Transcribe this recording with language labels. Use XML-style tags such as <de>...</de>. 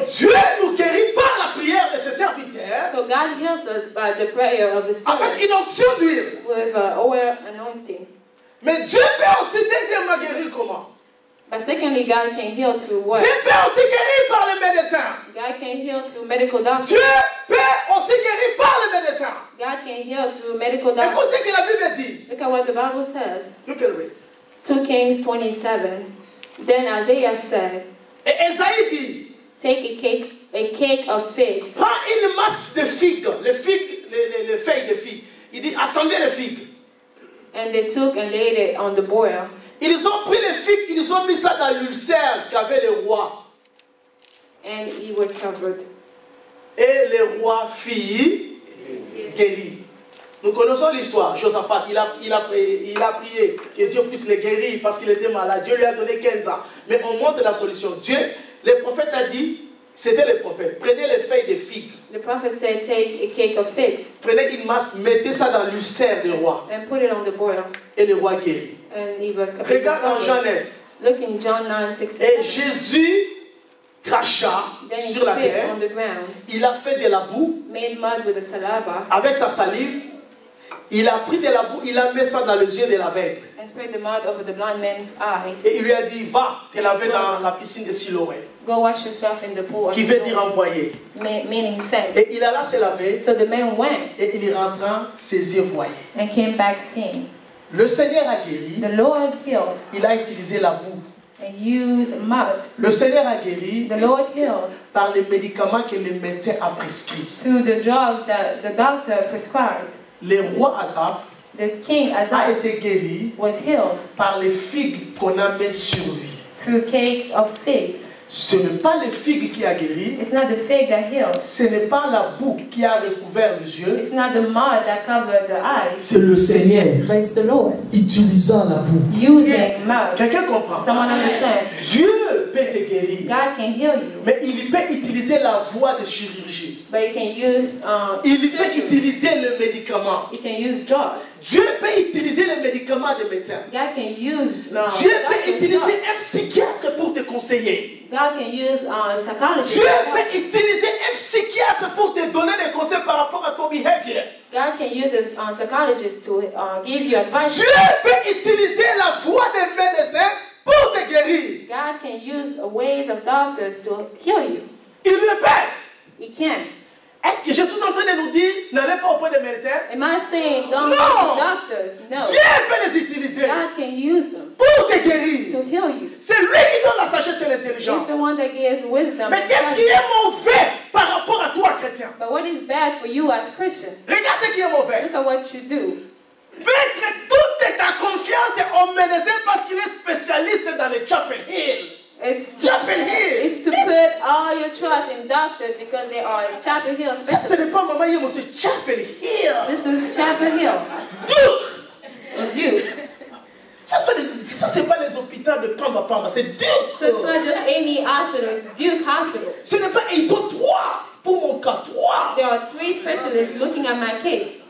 <fr>Donc, Dieu nous guérit par la prière de ses serviteurs</fr> <en>So God heals us by the prayer of His</en> <fr>avec</fr> <en>servant</en> <fr>une onction d'huile.</fr> <en>with oil anointing.</en> <fr>Mais Dieu peut aussi deuxièmement guérir comment?</fr> <en>But secondly, God can heal through what?</en> <fr>Dieu peut aussi guérir par les médecins.</fr> <en>God can heal through medical doctors.</en> <fr>Dieu peut aussi guérir par les médecins.</fr> <en>God can heal through medical</en> <fr>Écoute</fr> <en>doctors.</en> <fr>ce que la Bible dit.</fr> <en>Look at what the Bible says. Look at it. 2 Kings 27. Then Isaiah said,</en> <fr>Et Esaïe dit,</fr> <en>take a cake of figs,</en> <fr>prends une masse de figues, les feuilles de figues. Il dit, assemblez les figues.</fr> <en>and they took and laid it on the boil.</en> <fr>Ils ont pris les figues, ils ont mis ça dans l'ulcère qu'avait le roi.</fr> <en>And he was covered.</en> <fr>Et le roi fit guérir. Nous connaissons l'histoire. Josaphat, il a prié que Dieu puisse le guérir parce qu'il était malade. Dieu lui a donné 15 ans. Mais on montre la solution. Dieu, le prophète a dit, c'était le prophète, prenez les feuilles de figues.</fr> <en>The prophet said, take a cake of figs</en> <fr>Prenez une masse, mettez ça dans l'ulcère du roi.</fr> <en>and put it on the boil.</en> <fr>Et le roi guérit.</fr> <en>And he was</en> <fr>Regarde dans Jean 9.</fr> <en>Look in John 9:67.</en> <fr>Et Jésus cracha</fr> <en>Then he</en> <fr>sur la</fr> <en>spit</en> <fr>terre.</fr> <en>on the ground,</en> <fr>Il a fait de la boue</fr> <en>made mud with the saliva,</en> <fr>avec sa salive. Il a pris de la boue, il a mis ça dans les yeux de l'aveugle.</fr> <en>and spread the mud over the blind man's eyes.</en> <fr>Et il lui a dit, va te laver dans la piscine de Siloé.</fr> <en>Go wash yourself in the pool of</en> <fr>Qui veut dire</fr> <en>Siloam,</en> <fr>envoyer.</fr> <en>meaning sent.</en> <fr>Et il alla se laver</fr> <en>So the man went</en> <fr>et il rentra, ses yeux voyaient.</fr> <en>and came back seeing.</en> <fr>Le Seigneur a guéri,</fr> <en>The Lord healed</en> <fr>il a utilisé la boue.</fr> <en>and used mud.</en> <fr>Le Seigneur a guéri</fr> <en>The Lord healed</en> <fr>par les médicaments que le médecin a prescrits.</fr> <en>through the drugs that the doctor prescribed.</en> <fr>Le roi Asaph</fr> <en>The king</en> <fr>a</fr> <en>Isaiah</en> <fr>été guéri</fr> <en>was healed</en> <fr>par les figues qu'on a mis sur lui.</fr> <en>through cakes of figs.</en> <fr>Ce n'est pas les figues qui a guéri,</fr> <en>It's not the fig that heals.</en> <fr>ce n'est pas la boue qui a recouvert les yeux,</fr> <en>It's not the mud that covered the eyes.</en> <fr>c'est le Seigneur</fr> <en>But it's the Lord</en> <fr>utilisant la boue.</fr> <en>using mud.</en> <fr>Quelqu'un comprend?</fr> <en>Someone understand?</en> <fr>Dieu peut te guérir,</fr> <en>God can heal you,</en> <fr>mais il peut utiliser la voie de chirurgie.</fr> <en>but he can use</en> <fr>Il peut</fr> <en>surgery.</en> <fr>utiliser le médicament.</fr> <en>He can use drugs.</en> <fr>Dieu peut utiliser le médicament des médecins.</fr> <en>God can use</en> <fr>Dieu peut utiliser</fr> <en>drugs.</en> <fr>un psychiatre pour te conseiller.</fr> <en>God can use psychology.</en> <fr>Dieu peut utiliser un psychiatre pour te donner des conseils par rapport à ton behavior.</fr> <en>God can use his psychologist to give you advice.</en> <fr>Dieu peut utiliser la voie des médecins pour te guérir.</fr> <en>God can use ways of doctors to heal you.</en> <fr>Il le peut.</fr> <en>He can.</en> <fr>Est-ce que je suis en train de nous dire, n'allez pas auprès des médecins?</fr> <en>Am I saying don't go No. to doctors? No.</en> <fr>Dieu peut les utiliser</fr> <en>God can use them</en> <fr>pour te guérir.</fr> <en>to heal you.</en> <fr>C'est lui qui donne la sagesse et</fr> <en>He's</en> <fr>l'intelligence.</fr> <en>the one that gives wisdom.</en> <fr>Mais</fr> <en>and</en> <fr>qu'est-ce qui</fr> <en>knowledge.</en> <fr>est mauvais par rapport à toi, chrétien?</fr> <en>But what is bad for you as Christian?</en> <fr>Regarde ce qui est mauvais.</fr> <en>Look at what you do.</en> <fr>Mettre toute ta confiance au médecin parce qu'il est spécialiste dans le Chapel Hill.</fr> <en>Chapel Hill. It's to put all your trust in doctors because they are Chapel Hill</en> <fr>Ça, ce</fr> <en>specialists.</en> <fr>n'est pas maman, il y a monsieur Chapel Hill.</fr> <en>This is Chapel Hill. Duke. Duke.</en> <fr>Ça, c'est pas les hôpitaux de Pamba Pamba, c'est Duke.</fr> <en>So it's not just any hospital, it's Duke Hospital.</en> <fr>Ce n'est pas, ils sont 3 pour mon cas, 3.</fr> <en>There are 3 specialists looking at my case.</en>